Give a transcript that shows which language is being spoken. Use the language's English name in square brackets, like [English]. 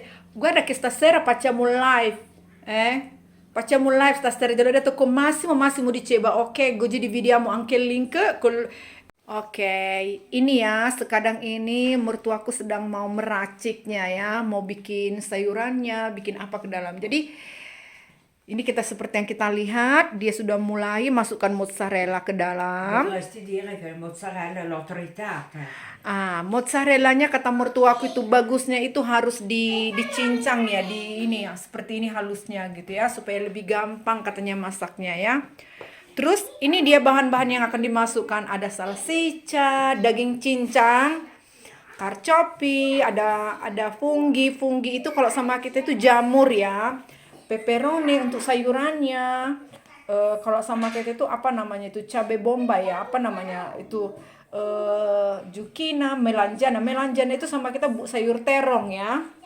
[Italian] Guarda che stasera facciamo un live, Facciamo un live stasera, te l'ho detto con Massimo. Massimo diceva, ok, così dividiamo anche il link. [Indonesian] Oke, ini ya, sekadang ini mertuaku sedang mau meraciknya ya, mau bikin sayurannya, bikin apa ke dalam. Jadi, ini kita seperti yang kita lihat, dia sudah mulai masukkan mozzarella ke dalam. [Italian] Potresti dire che il mozzarella l'ho tritata. [Indonesian] Mozzarellanya kata mertuaku itu bagusnya itu harus dicincang ya, di ini ya, seperti ini halusnya gitu ya, supaya lebih gampang katanya masaknya ya. Terus ini dia bahan-bahan yang akan dimasukkan, ada salsiccia, daging cincang, carciofi, ada funghi itu kalau sama kita itu jamur ya, pepperoni untuk sayurannya, kalau sama kita itu apa namanya itu cabai bombay ya, apa namanya itu zucchina, melanjana itu sama kita sayur terong ya.